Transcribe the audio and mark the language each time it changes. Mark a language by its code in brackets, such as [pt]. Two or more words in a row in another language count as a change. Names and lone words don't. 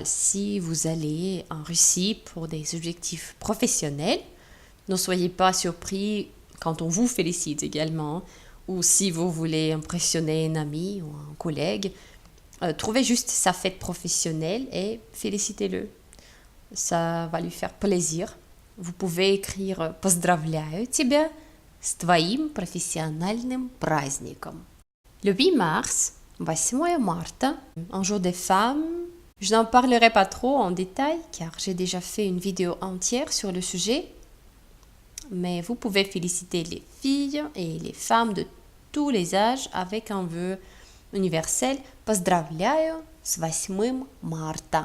[fr] Si vous allez en Russie pour des objectifs professionnels, ne soyez pas surpris quand on vous félicite également, ou si vous voulez impressionner un ami ou un collègue, trouvez juste sa fête professionnelle et félicitez-le. Ça va lui faire plaisir. Vous pouvez écrire [ru] «Поздравляю тебя с твоим профессиональным праздником». [fr] Le 8 mars, 8 marta, un jour des femmes. Je n'en parlerai pas trop en détail car j'ai déjà fait une vidéo entière sur le sujet. Mais vous pouvez féliciter les filles et les femmes de tous les âges avec un vœu universel [ru] «Поздравляю с 8 марта».